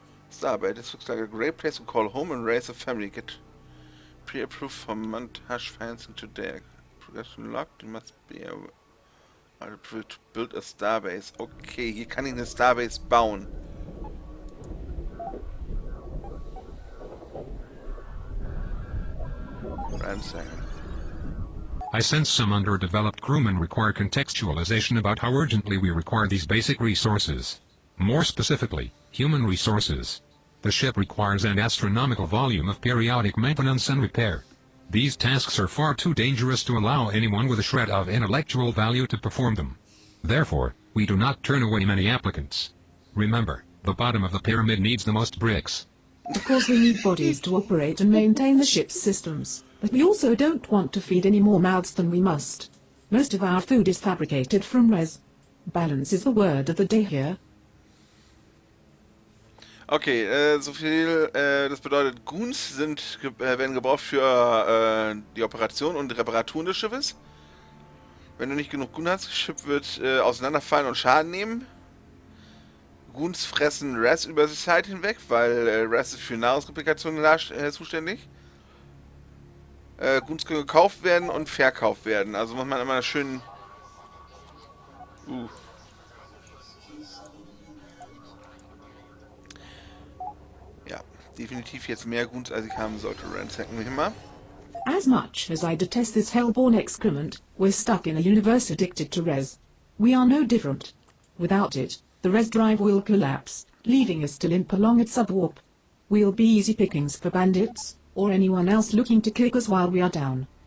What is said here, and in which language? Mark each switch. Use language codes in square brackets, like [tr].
[en] Starbase, this looks like a great place to call home and raise a family. Get pre-approved for montage financing today. Progression locked, you must be approved to build a Starbase. [de] Okay, hier kann ich eine Starbase bauen. [en] I sense some underdeveloped crewmen require contextualization about how urgently we require these basic resources. More specifically, human resources. The ship requires an astronomical volume of periodic maintenance and repair. These tasks are far too dangerous to allow anyone with a shred of intellectual value to perform them. Therefore, we do not turn away many applicants. Remember, the bottom of the pyramid needs the most bricks. Of course we need bodies to operate and maintain the ship's systems, but we also don't want to feed any more mouths than we must. Most of our food is fabricated from REZ. Balance is the word of the day here. [de] Okay, so viel, das bedeutet, Goons werden gebraucht für die Operation und Reparaturen des Schiffes. Wenn du nicht genug Goons hast, das Schiff wird auseinanderfallen und Schaden nehmen. Goons fressen REZ über die Zeit hinweg, weil REZ ist für Nahrungsreplikation zuständig. Goons können gekauft werden und verkauft werden. Also muss man immer schön... Ja, definitiv jetzt mehr Goons, als ich haben sollte. Ransacken wir mal. [en] As much as I detest this hellborn excrement, we're stuck in a universe addicted to REZ. We are no different. Without it, the REZ drive will collapse, leaving us to limp along at subwarp. We'll be easy pickings for bandits, or anyone else looking to kick us while we are down.